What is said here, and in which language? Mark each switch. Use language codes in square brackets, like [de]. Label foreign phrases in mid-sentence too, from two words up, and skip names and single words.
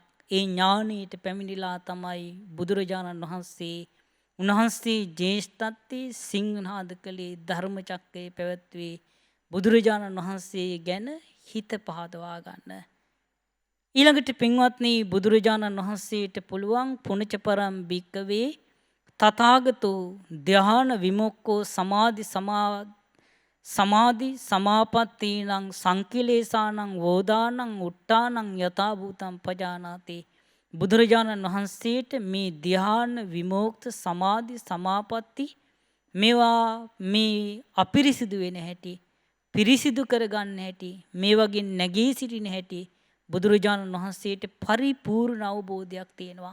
[si] ඒ ඥානයට පැමිණිලා තමයි බුදුරජාණන් වහන්සේ උන්වහන්සේ ජේෂ්ඨත්වයේ සිංහනාද කළේ, ධර්ම චක්‍රයේ පැවැත්වේ. බුදුරජාණන් වහන්සේ ගැන හිත පහදවා ගන්න. ඊළඟට පින්වත්නි, බුදුරජාණන් වහන්සේට පුළුවන් [pi] පුනච පරම් භික්කවේ තථාගතෝ ධ්‍යාන විමුක්ඛෝ සමාධි සමාපත්තීනං සංකිලේසානං වෝදානං උට්ටානං යථා භූතං පජානාති. [si] බුදුරජාණන් වහන්සේට මේ ධ්‍යාන විමුක්ත සමාධි සමාපatti මේවා මේ අපිරිසිදු වෙන හැටි, පිරිසිදු කරගන්න හැටි, මේ වගේ නැගී සිටින හැටි බුදුරජාණන් වහන්සේට පරිපූර්ණ අවබෝධයක් තියෙනවා.